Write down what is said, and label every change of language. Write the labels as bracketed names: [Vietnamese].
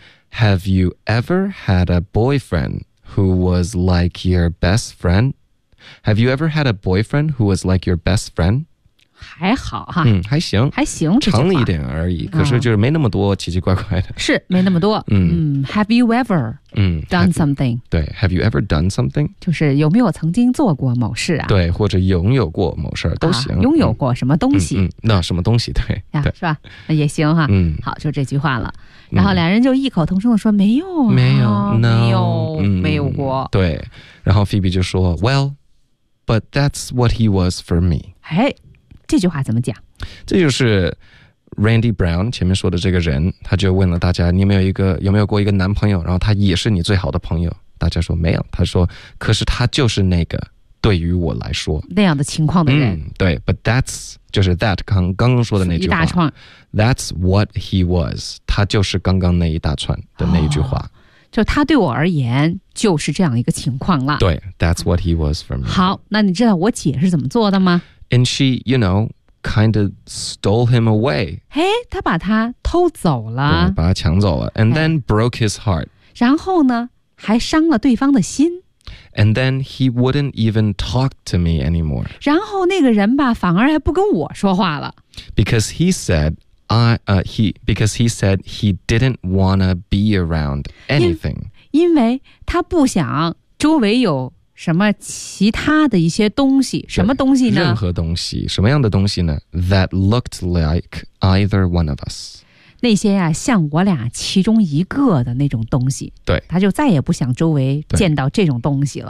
[English] Have you ever had a boyfriend who was like your best friend? Have you ever had a boyfriend who was like your best friend? [Chinese] 还好哈，还行，还行，长了一点而已。可是就是没那么多奇奇怪怪的，是没那么多。 [English] Have you ever? Done something. Have you ever done something? [Chinese] 就是有没有曾经做过某事啊？对，或者拥有过某事都行。拥有过什么东西？那什么东西？对，是吧？也行哈。好，就这句话了。然后两人就异口同声地说：“没有，没有，没有过。” 对。然后 Phoebe 就说 [English] ：“Well, but that's what he was for me.” [Chinese] 哎，这句话怎么讲？这就是。 Randy Brown 前面说的这个人他就问了大家你有没有一个有没有过一个男朋友然后他也是你最好的朋友大家说没有他说可是他就是那个对于我来说那样的情况的人、对 [English] but that's [Chinese] 就是 that 刚刚说的那句话一大串 [English] that's what he was [Chinese] 他就是刚刚那一大串的那一句话、就他对我而言就是这样一个情况了 [English] 对 that's what he was for me [Chinese] 好那你知道我姐是怎么做的吗 [English] and she you know kind of stole him away [Chinese] 嘿他把他偷走了把他抢走了 [English] and then broke his heart [Chinese] 然后呢还伤了对方的心 [English] And then he wouldn't even talk to me anymore. [Chinese] 然后那个人吧，反而还不跟我说话了。 [English] Because he said he didn't wanna be around anything. [Chinese] 因为他不想周围有什么其他的一些东西，什么东西呢？任何东西，什么样的东西呢 ？ [English] That looked like either one of us. [Chinese] 那些呀、像我俩其中一个的那种东西。对。他就再也不想周围见到这种东西了。